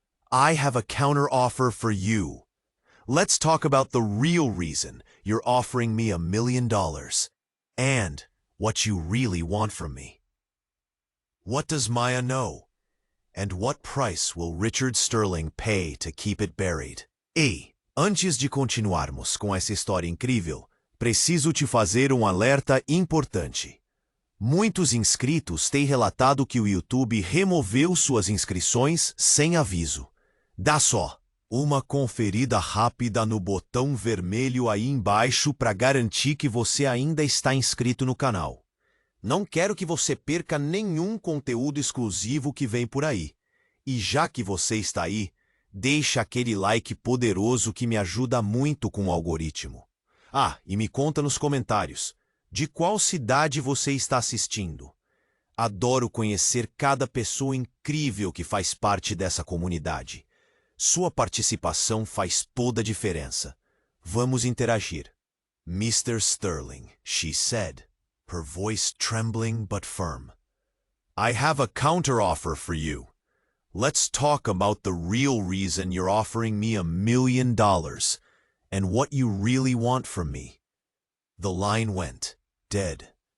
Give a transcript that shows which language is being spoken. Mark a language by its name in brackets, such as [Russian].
[English] "I have a counter-offer for you. Let's talk about the real reason you're offering me $1 million, and what you really want from me." What does Maya know? And what price will Richard Sterling pay to keep it buried? [Portuguese] Ei, antes de continuarmos com essa história incrível, preciso te fazer alerta importante. Muitos inscritos têm relatado que o YouTube removeu suas inscrições sem aviso. Dá só uma conferida rápida no botão vermelho aí embaixo para garantir que você ainda está inscrito no canal. Não quero que você perca nenhum conteúdo exclusivo que vem por aí. E já que você está aí, deixa aquele like poderoso que me ajuda muito com o algoritmo. Ah, e me conta nos comentários, de qual cidade você está assistindo? Adoro conhecer cada pessoa incrível que faz parte dessa comunidade. Sua participação faz toda a diferença. Vamos interagir. "Mr. [English] Sterling," she said, her voice trembling but firm. "I have a counteroffer for you. Let's talk about the real reason you're offering me $1 million. And what you really want from me." The line went dead.